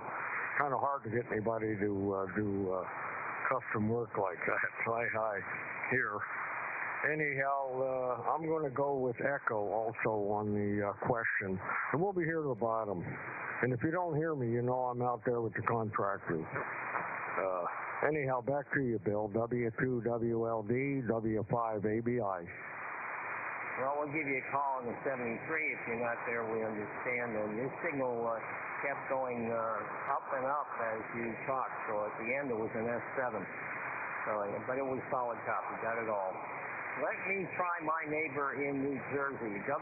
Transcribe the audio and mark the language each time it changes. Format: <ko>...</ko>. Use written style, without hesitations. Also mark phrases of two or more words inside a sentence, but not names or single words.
<en>Kind of hard to get anybody to do custom work like that. Try high here. Anyhow, I'm going to go with Echo also on the question, and we'll be here to the bottom. And if you don't hear me, you know I'm out there with the contractors. Anyhow, back to you, Bill. W2WLD, W5ABI. Well, we'll give you a call on the 73 if you're not there. We understand. And your signal kept going up and up as you talked. So at the end, it was an S7. So, but it was solid copy. Got it all. Let me try my neighbor in New Jersey.</en>